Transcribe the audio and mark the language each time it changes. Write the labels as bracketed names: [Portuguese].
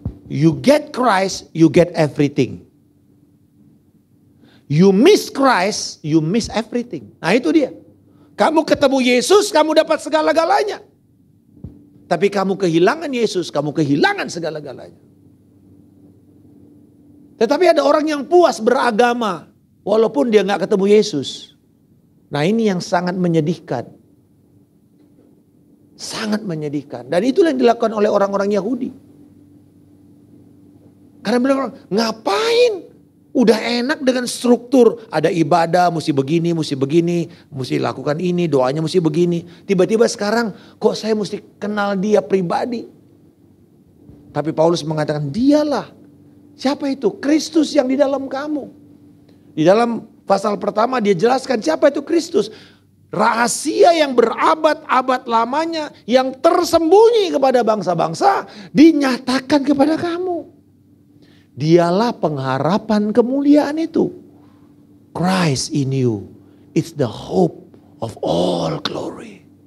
[English] You get Christ, you get everything. You miss Christ, you miss everything. [Indonesian] Nah itu dia. Kamu ketemu Yesus, kamu dapat segala-galanya. Tapi kamu kehilangan Yesus, kamu kehilangan segala-galanya. Tetapi ada orang yang puas beragama, walaupun dia gak ketemu Yesus. Nah ini yang sangat menyedihkan. Sangat menyedihkan. Dan itulah yang dilakukan oleh orang-orang Yahudi. Ada bilang, ngapain? Udah enak dengan struktur. Ada ibadah, mesti begini, mesti lakukan ini, doanya mesti begini. Tiba-tiba sekarang kok saya mesti kenal dia pribadi. Tapi Paulus mengatakan, dialah. Siapa itu? Kristus yang di dalam kamu. Di dalam pasal pertama dia jelaskan siapa itu Kristus. Rahasia yang berabad-abad lamanya, yang tersembunyi kepada bangsa-bangsa, dinyatakan kepada kamu. Dialah pengharapan kemuliaan itu. [English] Christ in you, it's the hope of all glory.